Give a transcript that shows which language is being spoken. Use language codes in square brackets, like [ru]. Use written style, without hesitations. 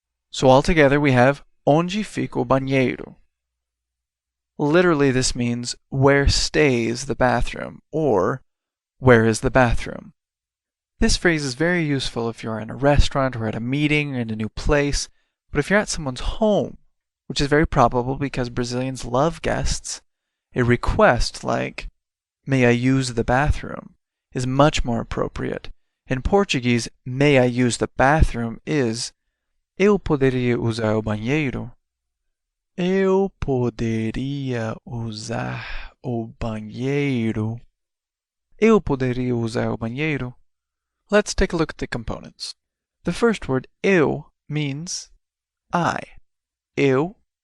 [en] So altogether we have [pt] onde fica o banheiro. [en] Literally this means where stays the bathroom, or where is the bathroom. This phrase is very useful if you're in a restaurant or at a meeting or in a new place, but if you're at someone's home, which is very probable because Brazilians love guests, a request like, may I use the bathroom, is much more appropriate. In Portuguese, may I use the bathroom is, [pt] eu poderia usar o banheiro? Eu poderia usar o banheiro? Eu poderia usar o banheiro? [en] Let's take a look at the components. The first word, eu, means I. Eu.